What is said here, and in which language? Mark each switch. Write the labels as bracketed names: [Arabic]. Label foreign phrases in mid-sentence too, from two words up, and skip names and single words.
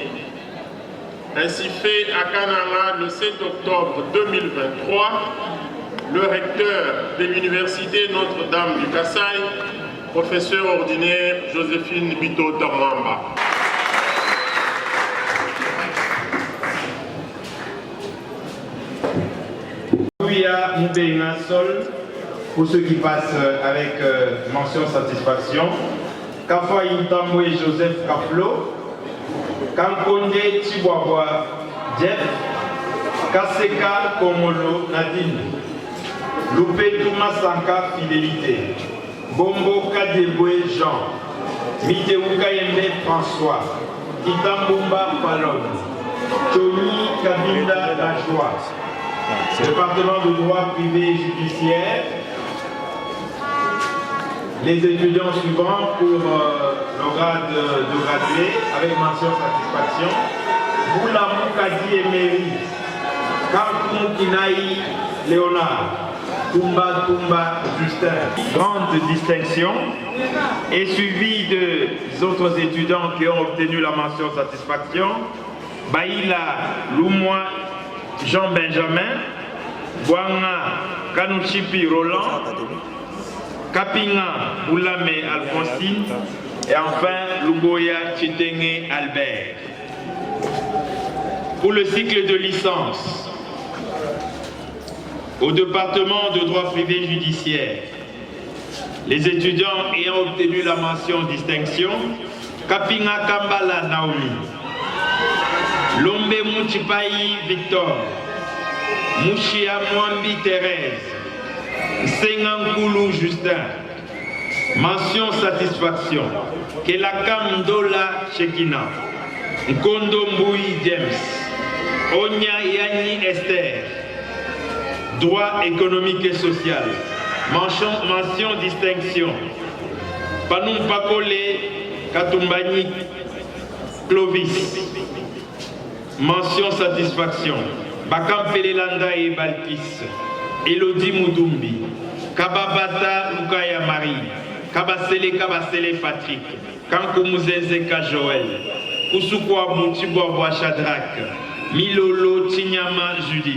[French] Ainsi fait à Kananga le 7 octobre 2023, le recteur de l'université Notre-Dame du Kasaï, professeur ordinaire Joséphine Bito Tamwamba. Ouya Mbenga Sol, pour ceux qui passent avec mention satisfaction. Kafa Intambwe Joseph Kaflo, Kankonde Tibwabwa Jeff, Kaseka Komolo Nadine, Loupé Touma Sanka Fidélité, Bombo Kadebwe Jean, Miteuka Yembe François, Itambumba Palon, Tony Kabinda La Joie, département de droit privé et judiciaire. Les étudiants suivants pour le grade de gradué avec mention satisfaction. Boulamou Kadi Emery, Kankou Kinaï Léonard, Tumba Justin. Grande distinction et suivi de autres étudiants qui ont obtenu la mention satisfaction. Baïla Loumois Jean-Benjamin, Bouanga Kanouchipi Roland, Kapinga Boulame Alphonsine et enfin Luboya Chitenge Albert. Pour le cycle de licence, au département de droit privé judiciaire, les étudiants ayant obtenu la mention distinction, Kapinga Kambala Naomi, Lombe Mouchipayi Victor, Mouchia Mwambi Thérèse, Sengankoulou Justin, mention satisfaction, Kelakam Dola Chekina, Nkondo Mboui James, Onya Yani Esther, droit économique et social, mention distinction, Panoum Pakole Katumbani Clovis, mention satisfaction, Bakam Pelelanda et Balkis, Elodie Moudumbi, Kababata Lukaya Marie, Kabasele Patrick, Kankoumuzenzeka Joël, Koussoukwa Boutibouaboua Shadrach, Milolo Tinyama Judith.